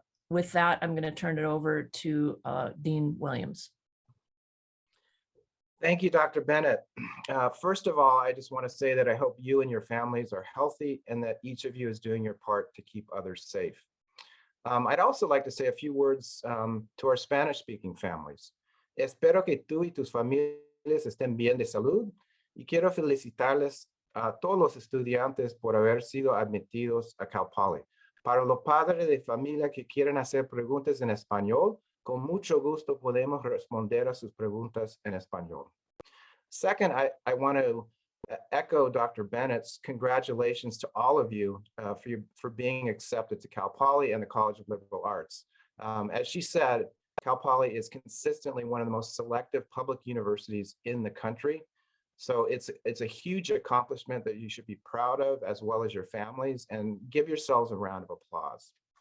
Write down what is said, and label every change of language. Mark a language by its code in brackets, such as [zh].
[en] With that, I'm going to turn it over to Dean Williams. Thank you, Dr. Bennett. First of all, I just want to say that I hope you and your families are healthy and that each of you is doing your part to keep others safe. I'd also like to say a few words to our Spanish-speaking families. [es] Espero que tú y tus familias estén bien de salud y quiero felicitarles a todos los estudiantes por haber sido admitidos a Cal Poly. Para los padres de familia que quieren hacer preguntas en español, con mucho gusto podemos responder a sus preguntas en español. [en] Second, I want to echo Dr. Bennett's congratulations to all of you for being accepted to Cal Poly and the College of Liberal Arts. As she said, Cal Poly is consistently one of the most selective public universities in the country. So it's a huge accomplishment that you should be proud of, as well as your families, and give yourselves a round of applause.